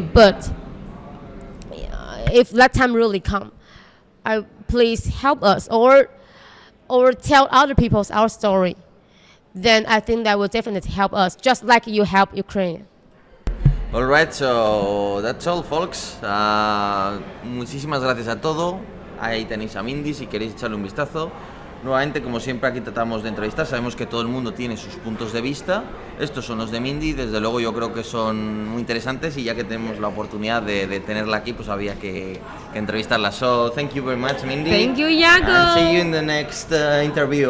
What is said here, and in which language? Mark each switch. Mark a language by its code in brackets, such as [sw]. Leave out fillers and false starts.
[en] But if that time really come, please help us or tell other people our story. Then I think that will definitely help us, just like you help Ukraine. All right, so that's all, folks. [es] Muchísimas gracias a todo. Ahí tenéis a Mindy si queréis echarle un vistazo. Nuevamente, como siempre, aquí tratamos de entrevistar. Sabemos que todo el mundo tiene sus puntos de vista. Estos son los de Mindy. Desde luego, yo creo que son muy interesantes. Y ya que tenemos la oportunidad de tenerla aquí, pues había que entrevistarla. [en] So, thank you very much, Mindy. Thank you, Iago. And see you in the next interview.